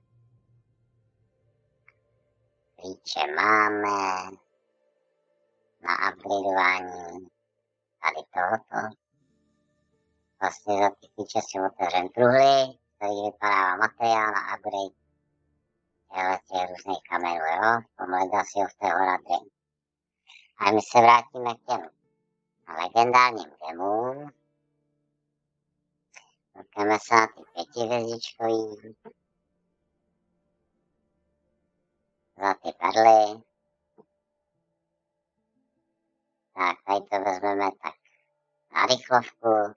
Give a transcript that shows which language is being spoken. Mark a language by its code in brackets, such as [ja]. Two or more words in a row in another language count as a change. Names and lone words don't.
[cs] Klíče máme na upgradeování tady tohoto. Vlastně za ty klíče si otevřem truhly, který vypadává materiál na upgrade těch různých kamenů, jo. V tom Legacy of the Horadrim. A my se vrátíme k těm legendárním gemům. Koukneme se na ty 5hvězdičkový. Za ty perly. Tak, tady to vezmeme tak na rychlovku.